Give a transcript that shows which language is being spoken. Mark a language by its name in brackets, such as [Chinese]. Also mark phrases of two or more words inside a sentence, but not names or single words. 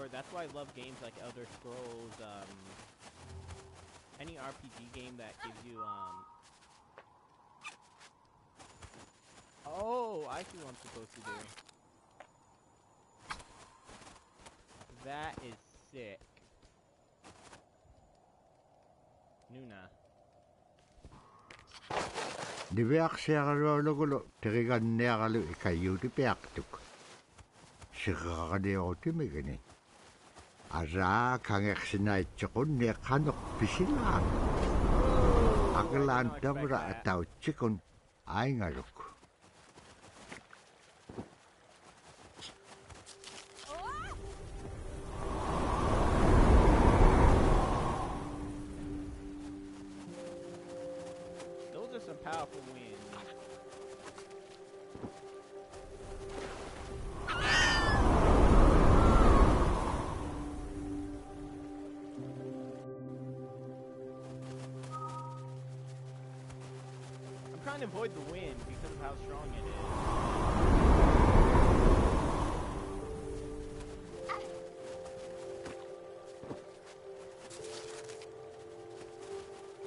[English] That's why I love games like Elder Scrolls, any RPG game that gives you, Oh, I see what I'm supposed to do. That is sick. [Inupiaq] Nuna. Diviaksiaqalualugulo teriganniaqalu ikayuuti piaqtuk. Siqaqaniutimigini. Araa kangersinaitsiqunni qanuq pisilaan. Aqlaan tamra atautsikun aingaluk. [English] Those are some powerful winds. I'm trying to avoid the wind because of how strong it is.